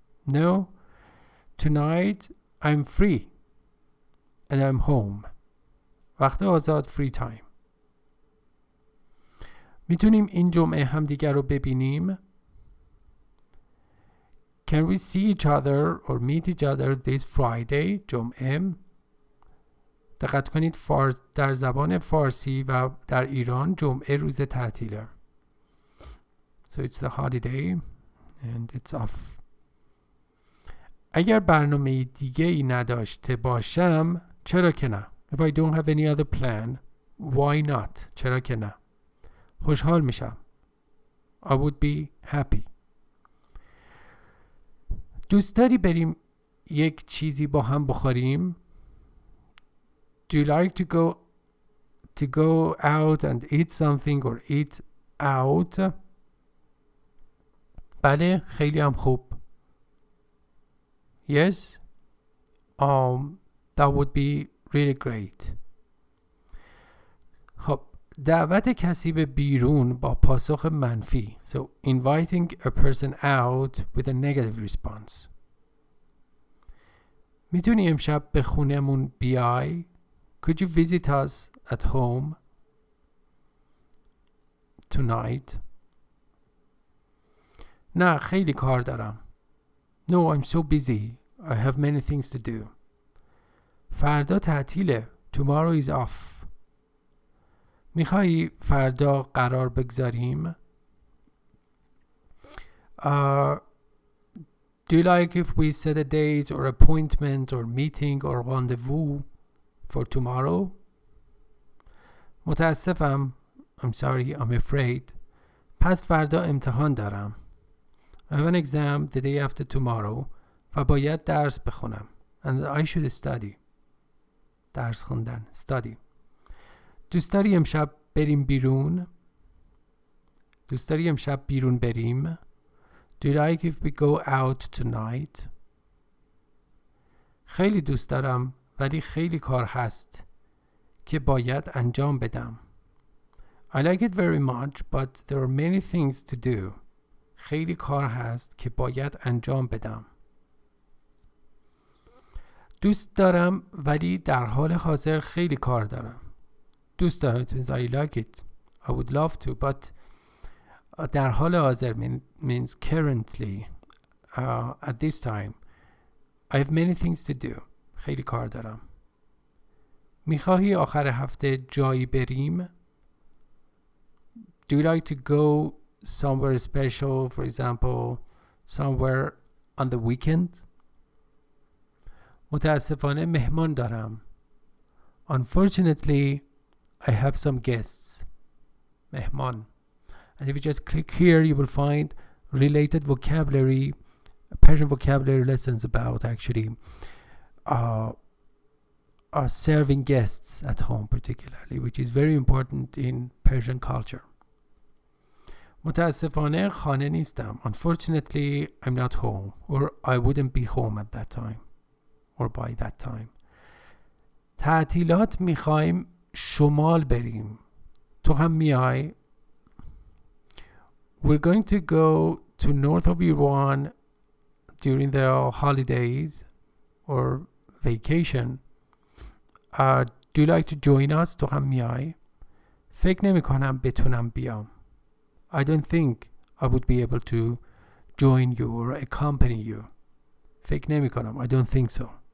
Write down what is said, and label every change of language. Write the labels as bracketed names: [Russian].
[English] No, tonight I'm free and I'm home. [Persian] وقت آزاد، free time. میتونیم این جمعه همدیگر رو ببینیم؟ [English] Can we see each other or meet each other this Friday؟ جمعه. [Persian] دقت کنید در زبان فارسی و در ایران جمعه روز تعطیله. [English] So it's the holiday and it's off. [Persian] اگر برنامه دیگه ای نداشته باشم چرا که نه؟ [English] If I don't have any other plan, why not؟ [Persian] چرا که نه؟ خوشحال میشم. [English] I would be happy. [Persian] دوست داری بریم یک چیزی با هم بخوریم؟ [English] Do you like to go out and eat something or eat out؟ [Persian] بله خیلی هم خوب. [English] Yes, that would be really great. [Persian] خب دعوت کسی به بیرون با پاسخ منفی. [English] So inviting a person out with a negative response. [Persian] میتونی امشب به خونمون بیای؟ [English] Could you visit us at home tonight؟ [Persian] نه خیلی کار دارم. [English] No, I'm so busy. I have many things to do. [Persian] فردا تعطیله. [English] Tomorrow is off. [Persian] میخوایی فردا قرار بگذاریم؟ [English] Do you like if we set a date or appointment or meeting or rendezvous for tomorrow? [Persian] متاسفم. [English] I'm sorry, I'm afraid. [Persian] پس فردا امتحان دارم. [English] I have an exam the day after tomorrow [Persian] و باید درس بخونم. [English] And I should study. [Persian] درس خوندن. study. دوست داری امشب بریم بیرون؟ دوست داری امشب بیرون بریم؟ [English] Do you like if we go out tonight? [Persian] خیلی دوست دارم ولی خیلی کار هست که باید انجام بدم. [English] I like it very much but there are many things to do. [Persian] خیلی کار هست که باید انجام بدم. دوست دارم ولی در حال حاضر خیلی کار دارم. دوست دارم [English] it means I like it. I would love to but [Persian] در حال حاضر [English] means currently at this time. I have many things to do. [Persian] خیلی کار دارم. میخواهی آخر هفته جایی بریم؟ [English] Do you like to go somewhere special, for example, somewhere on the weekend? [Persian] متاسفانه مهمان دارم. [English] Unfortunately, I have some guests. [Persian] مهمان. [English] And if you just click here, you will find related vocabulary, Persian vocabulary lessons about actually serving guests at home particularly, which is very important in Persian culture. [Persian] متاسفانه خانه نیستم. [English] Unfortunately, I'm not home or I wouldn't be home at that time or by that time. [Persian] تعطیلات میخوایم شمال بریم. تو هم میای؟ [English] We're going to go to north of Iran during the holidays or vacation. Do you like to join us? [Persian] تو هم میای؟ فکر نمی کنم بتونم بیام. [English] I don't think I would be able to join you or accompany you. [Persian] فکر نمی کنم. [English] I don't think so.